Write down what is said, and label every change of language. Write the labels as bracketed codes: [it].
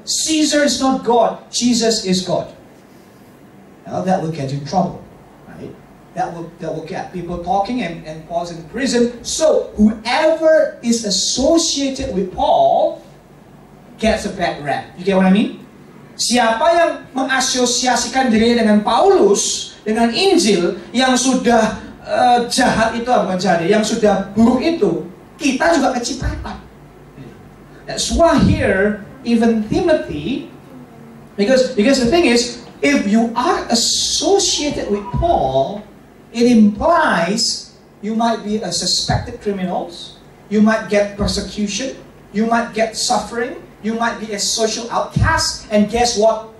[en] Caesar is not God. Jesus is God. Now that will get you in trouble, right? That will get people talking, and Paul's in prison. So whoever is associated with Paul gets a bad rap. You get what I mean? [id] Siapa yang mengasosiasikan dirinya dengan Paulus, dengan Injil, yang sudah jahat itu, bukan jahat, yang sudah buruk itu, kita juga kecipratan. [en] That's why here, even Timothy, because the thing is, if you are associated with Paul, it implies you might be a suspected criminal, you might get persecution, you might get suffering, you might be a social outcast, and guess what?